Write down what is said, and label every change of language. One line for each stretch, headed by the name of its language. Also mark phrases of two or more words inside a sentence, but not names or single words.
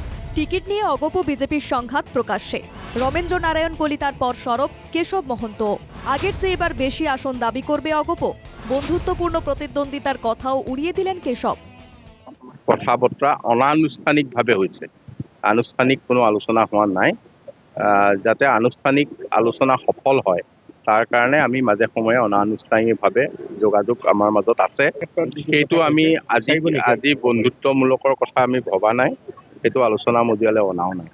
Bangla: টিকিট নিয়ে অগপ বিজেপির সংঘাত প্রকাশ্যে। রমেন্দ্র নারায়ণ কলিতার পর সরব কেশব মহন্ত। আগের চেয়ে এবার বেশি আসন দাবি করবে অগপ। বন্ধুত্বপূর্ণ প্রতিদ্বন্দ্বিতার কথাও উড়িয়ে দিলেন কেশব।
Assamese: কথাবার্তা অনানুষ্ঠানিকভাৱে হৈছে, আনুষ্ঠানিক কোনো আলোচনা হোৱা নাই। যাতে আনুষ্ঠানিক আলোচনা সফল হয় তাৰ কাৰণে আমি মাজে সময়ে অনানুষ্ঠানিকভাৱে যোগাযোগ আমাৰ মাজত আছে। সেইটো আমি আজি বন্ধুত্বমূলকৰ কথা আমি ভবা নাই, সেইটো আলোচনা মজিয়ালৈ অনাও নাই।